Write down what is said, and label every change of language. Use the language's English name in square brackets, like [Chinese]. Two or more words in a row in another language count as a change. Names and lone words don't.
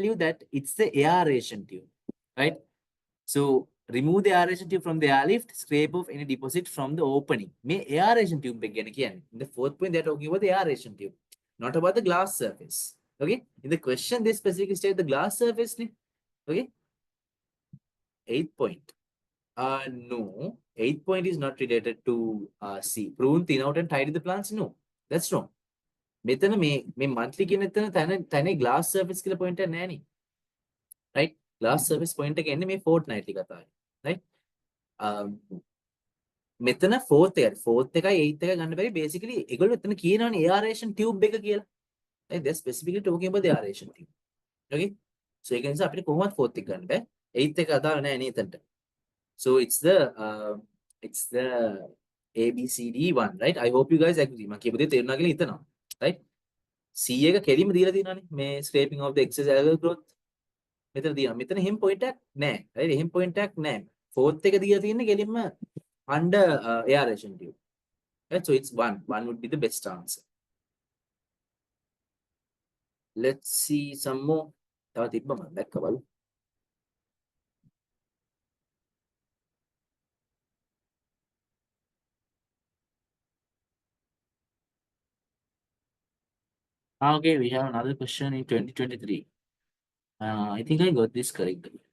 [English] you that it's the aeration tube right so remove the aeration tube from the airlift scrape off any deposit from the opening may aeration tube begin again in the fourth point they're talking about the aeration tube not about the glass surface okay in the question they specifically state the glass surface okay eighth point no, eighth point is not related to C. Prune, thin out and tidy the plants. No, that's wrong. [Sinhala] මෙතන මේ monthly කියන තැන [English] glass surface [Sinhala] කියලා point එක නෑනේ. [English] right? Glass surface point [Sinhala] එක එන්නේ මේ fortnightly කතාවේ. right? මෙතන fourth එකයි eighth එකයි ගන්න බැරි basically ඒගොල්ලෝ එතන කියනවනේ [English] aeration tube [Sinhala] එක කියලා. [English] right? They're specifically talking about the aeration tube. okay? so [Sinhala] ඒක නිසා අපිට කොහොමවත් fourth එක ගන්න බෑ. eighth එක අදාළ නෑ නේ එතනට. [English] So it's the ABCD one, right? I hope you guys agree. [Sinhala] මම කියපු දේ තේරුණා කියලා හිතනවා. right? C එක කෙලින්ම දීලා තියෙනවානේ. [English] මේ scraping of the excess algal growth. [Sinhala] මෙතන දීනවා. මෙතන එහෙම point එකක් නැහැ. right? එහෙම point එකක් නැහැ. [English] fourth [Sinhala] එක දීලා තියෙන්නේ කෙලින්ම [English] under aeration tube. right? So it's one. One would be the best answer. Let's see some more. [Sinhala] තව තිබ්බ මම දැක්ක බලමු. [English] Okay, we have another question in 2023. I think I got this correct.